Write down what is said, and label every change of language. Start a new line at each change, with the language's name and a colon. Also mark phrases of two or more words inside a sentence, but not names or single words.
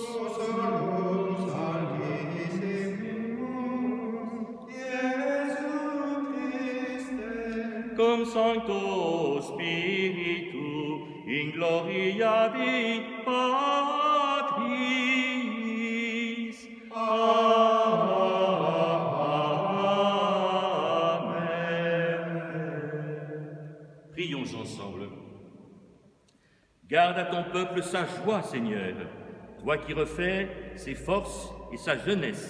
Latin: tu solus Altissimus, Iesu Christe, cum Sancto Spiritu in gloria Dei Patris.
French: Prions ensemble. Garde à ton peuple sa joie, Seigneur, toi qui refais ses forces et sa jeunesse.